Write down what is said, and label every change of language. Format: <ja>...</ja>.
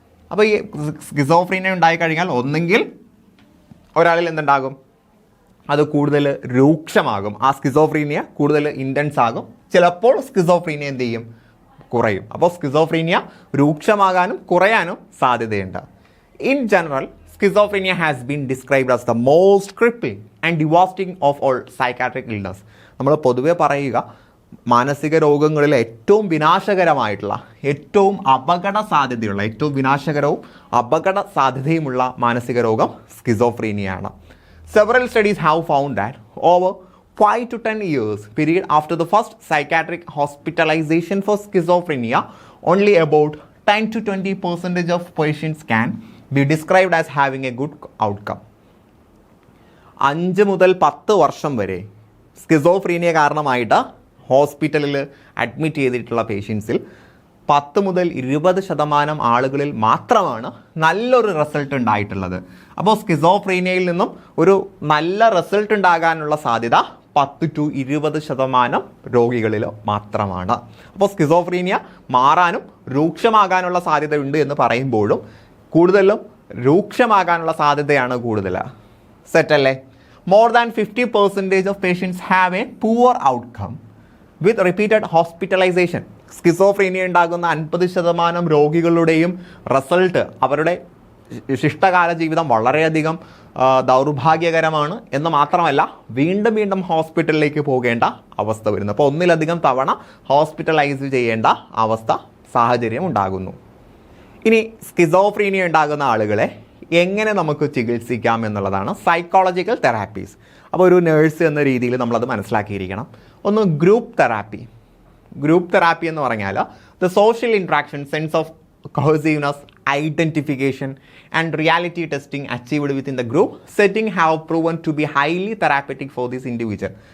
<ml>അപ്പോൾ ഈ സ്കിസോഫ്രീനിയ ഉണ്ടായിക്കഴിഞ്ഞാൽ ഒന്നെങ്കിൽ ഒരാളിൽ എന്തുണ്ടാകും, അത് കൂടുതൽ രൂക്ഷമാകും, ആ സ്കിസോഫ്രീനിയ കൂടുതൽ ഇൻറ്റൻസ് ആകും. ചിലപ്പോൾ സ്കിസോഫ്രീനിയ എന്ത് ചെയ്യും, കുറയും. അപ്പോൾ സ്കിസോഫ്രീനിയ രൂക്ഷമാകാനും കുറയാനും സാധ്യതയുണ്ട്.</ml> <en>In general schizophrenia has been described as the most crippling and devastating of all psychiatric illness.</en> <ml>നമ്മൾ പൊതുവെ പറയുക മാനസിക രോഗങ്ങളിൽ ഏറ്റവും വിനാശകരമായിട്ടുള്ള, ഏറ്റവും അപകട സാധ്യതയുള്ള, ഏറ്റവും വിനാശകരവും അപകട സാധ്യതയുമുള്ള മാനസിക രോഗം സ്കിസോഫ്രീനിയാണ്.</ml> <en>Several studies have found that over 5 to 10 years period after the first psychiatric hospitalization for schizophrenia, only about 10 to 20% of patients can be described as having a good outcome.</en> <ml>5 മുതൽ 10 വർഷം വരെ സ്കിസോഫ്രീനിയ കാരണമായിട്ട് ഹോസ്പിറ്റലിൽ അഡ്മിറ്റ് ചെയ്തിട്ടുള്ള പേഷ്യൻസിൽ 10 മുതൽ 20% ആളുകളിൽ മാത്രമാണ് നല്ലൊരു റിസൾട്ട് ഉണ്ടായിട്ടുള്ളത്. അപ്പോൾ സ്കിസോഫ്രീനിയയിൽ നിന്നും ഒരു നല്ല റിസൾട്ട് ഉണ്ടാകാനുള്ള സാധ്യത 10 to 20% രോഗികളിൽ മാത്രമാണ്. അപ്പോൾ സ്കിസോഫ്രീനിയ മാറാനും രൂക്ഷമാകാനുള്ള സാധ്യതയുണ്ട് എന്ന് പറയുമ്പോഴും കൂടുതലും രൂക്ഷമാകാനുള്ള സാധ്യതയാണ് കൂടുതൽ. സെറ്റല്ലേ?</ml> <en>More than 50% of patients have a poor outcome with repeated hospitalization.</en> <ml>Schizophrenia ഉണ്ടാകുന്ന 50% രോഗികളുടെയും റിസൾട്ട്, അവരുടെ ശിഷ്ടകാല ജീവിതം വളരെയധികം ദൗർഭാഗ്യകരമാണ് എന്ന് മാത്രമല്ല വീണ്ടും വീണ്ടും ഹോസ്പിറ്റലിലേക്ക് പോകേണ്ട അവസ്ഥ വരുന്നു. അപ്പോൾ ഒന്നിലധികം തവണ ഹോസ്പിറ്റലൈസ് ചെയ്യേണ്ട അവസ്ഥ സാഹചര്യം ഉണ്ടാകുന്നു. ഇനി സ്കിസോഫ്രീനിയ ഉണ്ടാകുന്ന ആളുകളെ എങ്ങനെ നമുക്ക് ചികിത്സിക്കാം എന്നുള്ളതാണ് സൈക്കോളജിക്കൽ തെറാപ്പീസ്. അപ്പോൾ ഒരു നേഴ്സ് എന്ന രീതിയിൽ നമ്മളത് മനസ്സിലാക്കിയിരിക്കണം. ഒന്ന് ഗ്രൂപ്പ് തെറാപ്പി. ഗ്രൂപ്പ് തെറാപ്പി എന്ന് പറഞ്ഞാൽ</ml> <en>The social interaction, sense of cohesiveness, identification and reality testing achieved within the group setting have proven to be highly therapeutic for this individual.</en>